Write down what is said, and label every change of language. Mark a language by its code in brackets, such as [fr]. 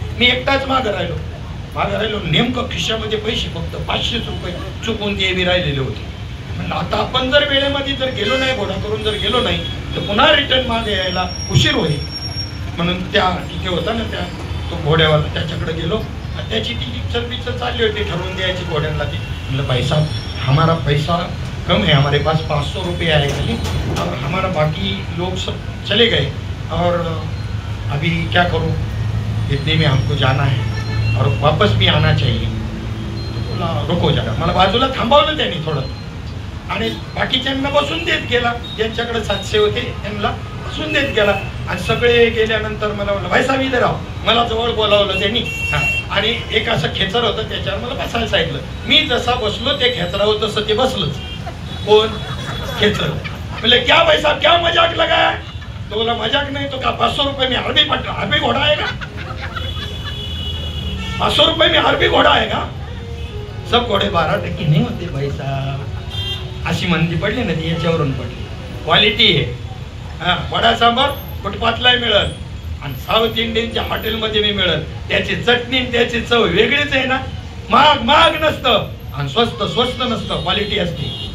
[mr] मी एकटाच मागं राहिलो. नेमकं खिशामध्ये पैसे फक्त 500 रुपये चुकून ते बी राहिलेले होते. म्हणलं आता आपण जर वेळेमध्ये जर गेलो नाही, घोडा करून जर गेलो नाही तर पुन्हा रिटर्न मागे यायला उशीर होईल. म्हणून त्या तिथे होता ना त्या तो घोड्यावाला, त्याच्याकडे गेलो. त्याची ती पिक्चर चालली होती, ठरवून द्यायची घोड्यांना. ती म्हणलं [hi] भाई साहब हमारा पैसा कम है, हमारे पास 500 रुपये आए खाली, और हमारा बाकी लोग सब चले गए और अभी क्या करूँ, इतने में हमको जाना है और वापस भी आना चाहिए. तो बोला रुको जरा. [mr] मला बाजूला थांबवलं त्यांनी थोडं आणि बाकीच्यांना बसून देत गेला. ज्यांच्याकडे 700 होते त्यांना बसून देत गेला. आणि सगळे गेल्यानंतर मला म्हणलं भाई साहेब इथे राव. मला जवळ बोलावलं त्यांनी. आणि एक असं खेचर होतं, त्याच्यावर मला बसायला सांगितलं. मी जसा बसलो ते खेचरावर तसं ते बसलंच. कोण? खेचर. [hi] बोले क्या भाई साहब क्या मजाक लगाया? तो बोला मजाक नहीं तो क्या 500 रुपये में अरबी घोड़ा आएगा? 500 रुपये में अरबी घोड़ा आएगा? सब घोडे 12% नहीं होते भाई साहब. [mr] अशी मंदी पडली ना ती याच्यावरून पडली. क्वालिटी आहे. वडा सांबार फुटपाथलाही मिळेल आणि साऊथ इंडियनच्या हॉटेलमध्ये मी मिळेल. त्याची चटणी त्याची चव वेगळीच आहे ना. महाग नसतं आणि स्वस्त नसतं, क्वालिटी असते.